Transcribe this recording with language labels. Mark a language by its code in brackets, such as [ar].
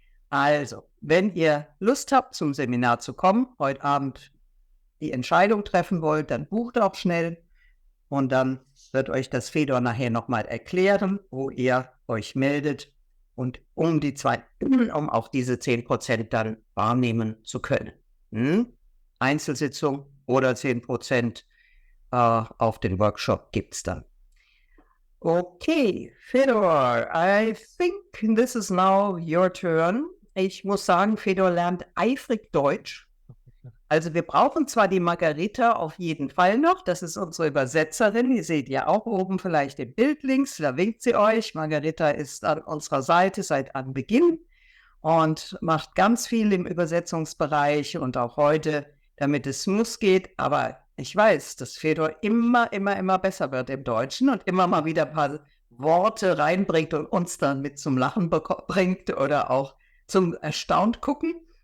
[de] Also, wenn ihr Lust habt, zum Seminar zu kommen, heute Abend die Entscheidung treffen wollt, dann bucht auch schnell und dann wird euch das Fedor nachher nochmal erklären, wo ihr euch meldet und um auch diese 10% dann wahrnehmen zu können. Einzelsitzung oder 10% auf den Workshop gibt es dann. [en] Okay, Fedor, I think this is now your turn. [de] Ich muss sagen, Fedor lernt eifrig Deutsch. Also wir brauchen zwar die Margarita auf jeden Fall noch, das ist unsere Übersetzerin, die seht ihr auch oben vielleicht im Bild links, da winkt sie euch. Margarita ist an unserer Seite seit Anbeginn und macht ganz viel im Übersetzungsbereich und auch heute, damit es smooth geht, aber ich weiß, dass Fedor immer besser wird im Deutschen und immer mal wieder ein paar Worte reinbringt und uns dann mit zum Lachen bringt oder auch zum erstaunt gucken.